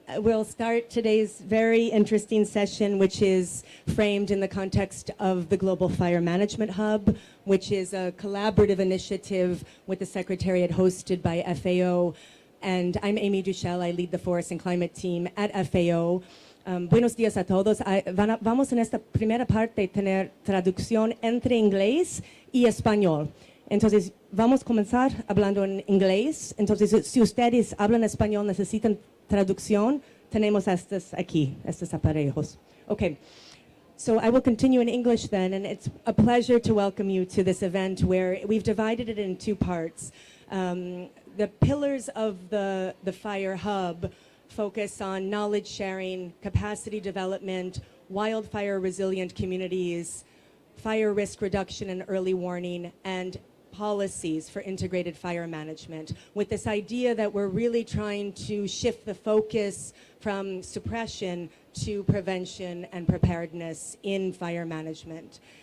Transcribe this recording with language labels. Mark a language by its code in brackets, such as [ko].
[en] We'll start today's very interesting session, which is framed in the context of the Global Fire Management Hub, which is a collaborative initiative with the Secretariat hosted by FAO. And I'm Amy Duchel. I lead the Forest and Climate team at FAO. [es] Buenos días a todos. Vamos en esta primera parte tener traducción entre inglés y español. Entonces, vamos a comenzar hablando en inglés. Entonces, si ustedes hablan español, necesitan traducción, tenemos estos aquí, estos aparejos. [en] Okay, so I will continue in English then, and it's a pleasure to welcome you to this event where we've divided it in two parts. The pillars of the Fire Hub focus on knowledge sharing, capacity development, wildfire resilient communities, fire risk reduction and early warning, and policies for integrated fire management, with this idea that we're really trying to shift the focus from suppression to prevention and preparedness in fire management.